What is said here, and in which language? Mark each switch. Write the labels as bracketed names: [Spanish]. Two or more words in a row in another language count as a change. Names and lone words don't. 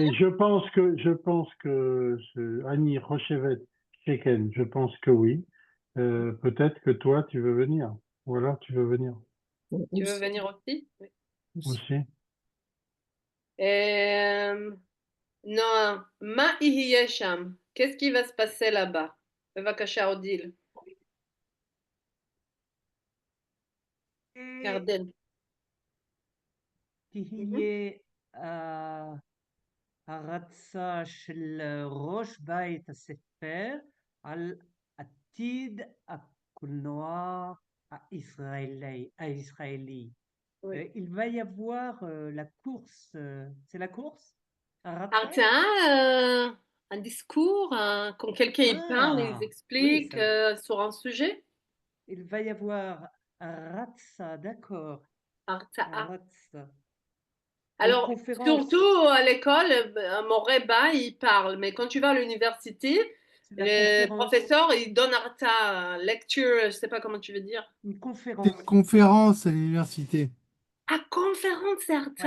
[French] Et je pense que Annie Rochevet Cheken, je pense que oui. Peut-être que toi, tu veux venir. Voilà, tu veux venir Tu veux Aussi, venir aussi? Oui. aussi. aussi. Non, ma [Hebrew] יהיה שם. [French] Qu'est-ce qui va se passer là-bas? [Hebrew] בבקשה, אודיל. ירדן. תהיה הרצה של ראש בית הספר על עתיד הקולנוע הישראלי. [French] Oui. Il va y avoir la course, c'est la course? הרצאה, un discours, quand quelqu'un il parle, il Ah, oui, explique ça, sur un sujet. il va y avoir Ratsa, d'accord. הרצאה. Ratsa. Une Alors, conférence, surtout à l'école, mon Reba, il parle, mais quand tu vas à l'université, c'est la le conférence, professeur, il donne harta, lecture, je sais pas comment tu veux dire. une C'est une conférence. conférence à l'université. Ah, conférence, c'est harta.